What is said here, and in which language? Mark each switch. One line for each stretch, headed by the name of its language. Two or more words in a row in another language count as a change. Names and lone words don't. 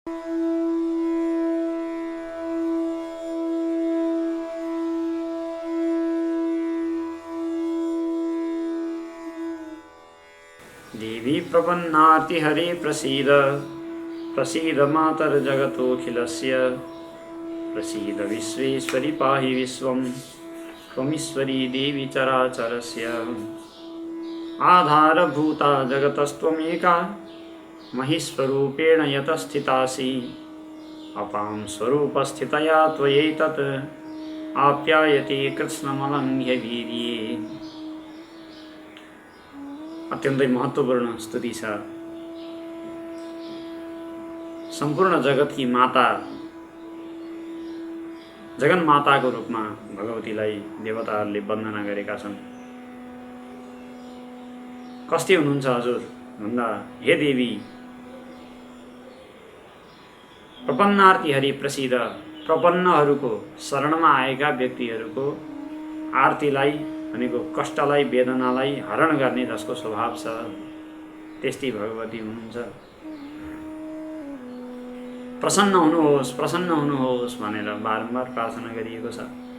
Sanskrit: देवी प्रपन्नार्ति हरे प्रसीद प्रसीद मातर जगतोऽखिलस्य प्रसीद विश्वेश्वरी पाहि विश्वं त्वमीश्वरी देवी चराचरस्य आधारभूता जगतस्त्वमेका महीस्वरूपेण यतस्थितासि अपां स्वरूपस्थितया त्वयैतत् आप्यायते कृत्स्नमलङ्घ्य वीर्ये।
Nepali: अत्यन्तै महत्त्वपूर्ण स्तुति छ। सम्पूर्ण जगतकी माता, जगन्माताको रूपमा भगवतीलाई देवताहरूले वन्दना गरेका छन्। कस्ती हुनुहुन्छ हजुर भन्दा,
Sanskrit: हे देवी प्रपन्नार्ति हरि प्रसिद्ध,
Nepali: प्रपन्नहरूको शरणमा आएका व्यक्तिहरूको आरतीलाई भनेको कष्टलाई वेदनालाई हरण गर्ने जसको स्वभाव छ त्यस्तै भगवती हुनुहुन्छ। प्रसन्न हुनुहोस्, प्रसन्न हुनुहोस् भनेर बारम्बार प्रार्थना गरिएको छ।